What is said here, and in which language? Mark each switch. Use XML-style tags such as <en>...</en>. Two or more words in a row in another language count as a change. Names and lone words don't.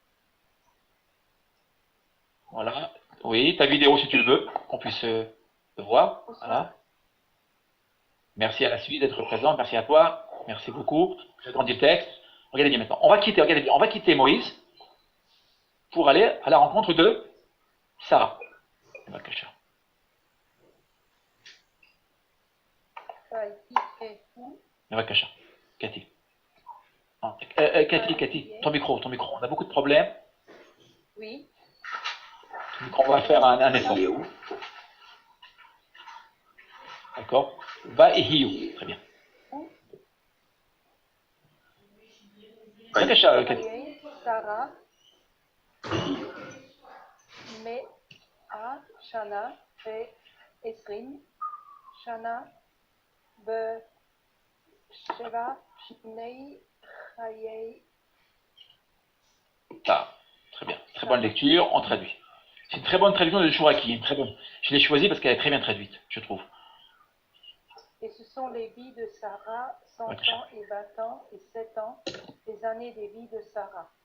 <fr>Voilà, oui, ta vidéo si tu le veux, qu'on puisse te voir. Voilà. Merci à la Suisse d'être présent, merci à toi. Merci beaucoup. J'agrandis le texte. Regardez bien maintenant. On va quitter Moïse pour aller à la rencontre de Sarah.</fr> <he>בבקשה. בבקשה.</he> <fr>Cathy. Cathy, ton micro. On a beaucoup de problèmes. Oui. Ton micro, on va faire un effort. D'accord. Va et hiu. Très bien.</fr> <he>בבקשה, Cathy.</he> <fr>Sarah.</fr> <he>מאה שנה ועשרים שנה בשבע שני חיי.</he> <fr>Ah, très bien. Très bonne lecture, on traduit. C'est une très bonne traduction de Chouraki. Très bonne. Je l'ai choisie parce qu'elle est très bien traduite, je trouve. Et ce sont les vies de Sarah, 100 ans et 20 ans et 7 ans, les années des vies de Sarah.</fr>